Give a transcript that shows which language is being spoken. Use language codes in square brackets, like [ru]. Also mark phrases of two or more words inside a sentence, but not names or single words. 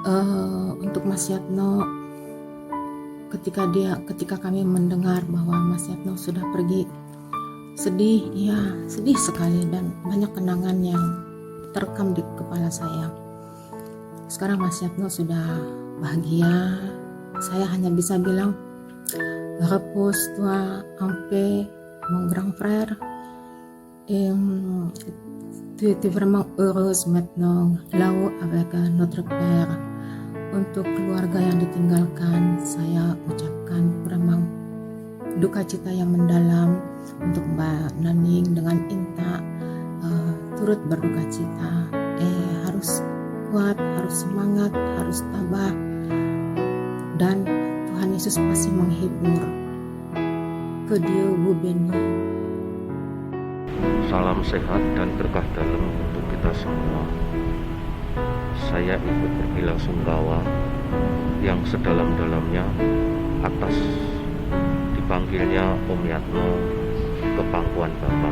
[id] Untuk Mas Yatno, ketika kami mendengar bahwa Mas Yatno sudah pergi, sedih, ya sedih sekali, dan banyak kenangan yang terekam di kepala saya. Sekarang Mas Yatno sudah bahagia. Saya hanya bisa bilang [fr] repose-toi en paix, mon grand frère. Tu étais vraiment heureuse maintenant là-haut avec notre père. [id] Untuk keluarga yang ditinggalkan, saya ucapkan memang duka cita yang mendalam. Untuk Mbak Naning dengan Inta turut berduka cita. Harus kuat, harus semangat, harus tabah, dan Tuhan Yesus pasti menghibur. [fr] Que Dieu vous bénisse. [id] Salam sehat dan berkah dalam untuk kita semua. Saya ikut berbelasungkawa yang sedalam-dalamnya atas dipanggilnya Om Yatno ke pangkuan Bapak.